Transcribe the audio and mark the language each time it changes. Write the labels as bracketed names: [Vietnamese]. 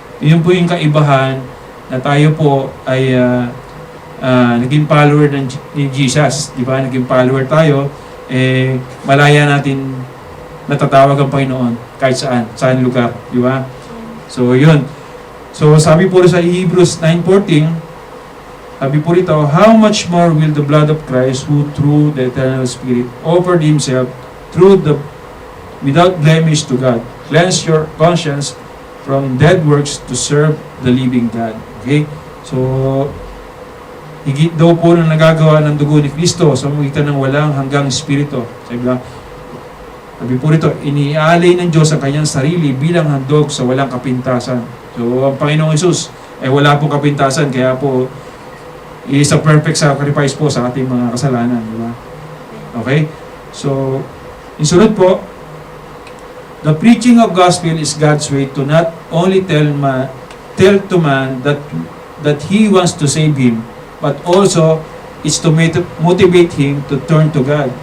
[Filipino] Yun po yung kaibahan na tayo po ay naging follower ni Jesus, di ba? Naging follower tayo, malaya natin natatawag ang Panginoon kahit saan lugar, di ba? So, yun. So, sabi po sa Hebrews 9:14, sabi po rito, [English] how much more will the blood of Christ, who through the eternal Spirit offered Himself without blemish to God, cleanse your conscience from dead works to serve the living God. Okay? [Filipino] So, higit daw po na nagagawa ng dugo ni Kristo sa magitan ng walang hanggang Espiritu. Sabi po rito, iniaalay ng Diyos ang kanyang sarili bilang handog sa walang kapintasan. So, ang Panginoong Hesus ay wala pong kapintasan, kaya po [English] is a perfect sacrifice [Filipino] po sa ating mga kasalanan, di ba? Okay? [English] So, [Filipino] insunod po, [English] the preaching of gospel is God's way to not only tell to man that He wants to save him, but also is to motivate him to turn to God.